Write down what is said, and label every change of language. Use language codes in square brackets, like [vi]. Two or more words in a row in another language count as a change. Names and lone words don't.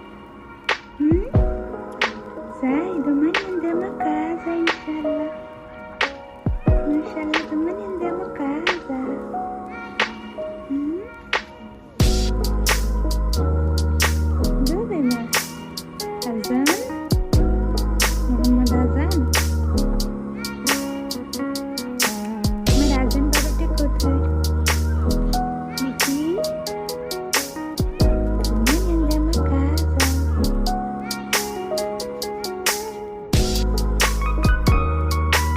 [it] Sai, domani andiamo a casa, inshallah. Inshallah, domani andiamo a casa. Dove ma? Azan? Muhammad Azan? [bn] আমার আজান বাবাটা কোথায়? [it] Niki? Domani andiamo a casa.